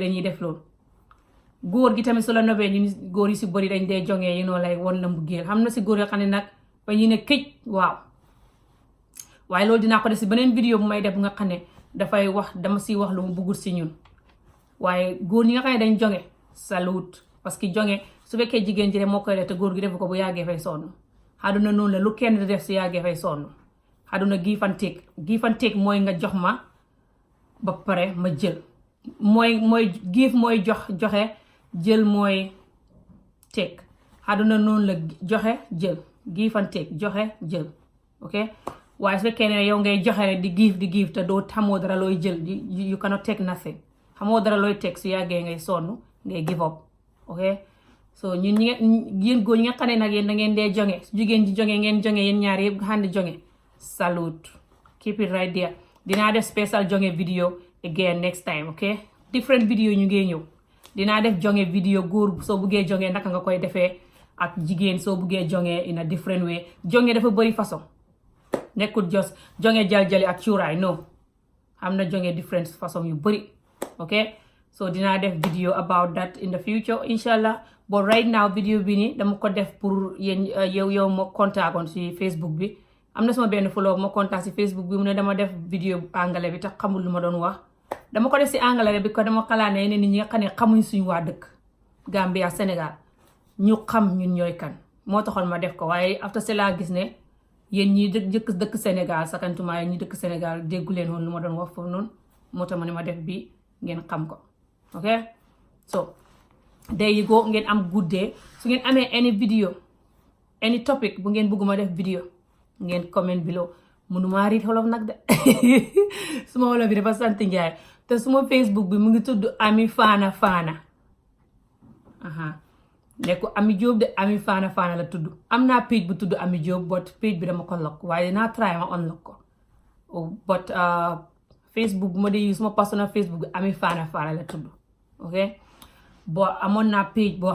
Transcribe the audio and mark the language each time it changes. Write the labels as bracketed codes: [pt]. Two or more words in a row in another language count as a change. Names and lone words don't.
[wo] dañuy def loolu góor gi tamit su la nobee góor yi si bëri dañ dee jonge lay won la mbugeel xam na si góor yoo xam ne nag ba ñu ne këj waaw waaye loolu dinaa ko def si beneen vidéo bu may def nga xam ne dafay wax dama si wax lu mu bëggul si ñun waaye góor ñi nga xam ne dañ jonge salut parce que jonge su fekkee jigéen ji moo koy def te góor gi def ko bu yàggee fay sonn àdduna noonu la lu kenn di def si yàggee fay sonn àdduna [en] give and take [wo] mooy nga jox ma ba pare ma jël mooy give mooy joxe jël mooy take àdduna noonu la joxe jël [en] give and take [wo] joxe jël ok waaye su fekkee ne yow ngay joxe rek di give te doo xamoo dara looy jël [en] you cannot take nothing [wo] xamoo dara looy take su yàggee ngay sonn ngay [en] give up [wo] ok so ñun yéen góor ñi nga xam ne nag yéen da ngeen dee jonge su jigéen ji jonge ngeen jonge yéen ñaar yëpp xandi jonge [en] salute keep it right there [wo] dinaa def special jonge video [en] again next time ok different video [wo] ñu ngee ñëw dinaa def jonge video góor soo buggee jonge naka nga koy defee ak jigéen soo buggee jonge [en] in a different way [wo] jonge dafa bëri façon nekkul just jonge jal-jali ak cuuraay no am na jonge different façon yu bëri [en] ok so [wo] dinaa def [en] video about that in the future inshallah but right now video [wo] bi ni dama ko def pour yéen yow ma contactoon si Facebook bi am na sama benn follow ma contact si Facebook bi mu ne dama def video anglais bi tax xamul lu ma doon wax dama ko def si anglais bi ko dama xalaat ne nit ñi nga xam ne xamuñ suñu waa dëkk Gambia Sénégal ñu xam ñun ñooy kan moo taxoon ma def ko waaye after cela gis ne yéen ñi dëkk Sénégal sakantuma yéen ñi dëkk Sénégal déggu leen woon lu ma doon wax foofu noonu moo tax ma ne ma def bi ngeen xam ko [en] ok so there you go [wo] ngeen am [en] good day [wo] su ngeen amee [en] any video any topic [wo] bu ngeen bëgguma def video ngeen [en] comment below [wo] mënuma read wolof nag de suma wolof bi dafa sant Njaay te suma Facebook bi mu ngi tudd Ami Fana nekku Ami Jobe de Ami Fana la tudd am naa page bu tudd Ami Jobe but page bi dama ko lock waaye dinaa try ma unlock ko but Facebook bu ma dee use suma [en] personal Facebook [wo] bi Ami Fana la tudd ok bo amoon naa page boo